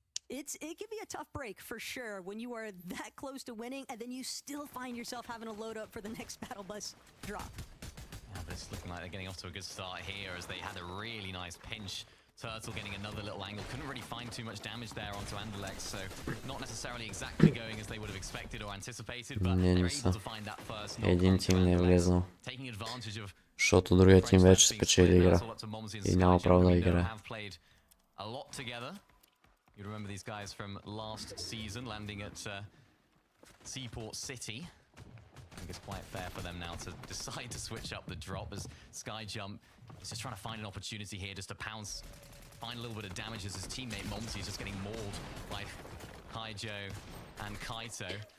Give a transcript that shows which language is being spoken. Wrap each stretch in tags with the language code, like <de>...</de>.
<en>It can be a tough break for sure when you are that close to winning and then you still find yourself having to load up for the next battle bus drop. Yeah, but it's looking like they're getting off to a good start here as they had a really nice pinch. Turtle getting another little angle. Couldn't really find too much damage there onto Anderlecht, so not necessarily exactly going as they would have expected or anticipated, but they're able to find that first knock. Taking advantage of</en> <bg>защото другия тим вече спечели игра и няма право да играе.</bg> <en>A lot together. You remember these guys from last season landing at Seaport City. I think it's quite fair for them now to decide to switch up the drop as Skyjump is just trying to find an opportunity here just to pounce, find a little bit of damage as his teammate Momsey is just getting mauled by Ivcho and Kaito.</en>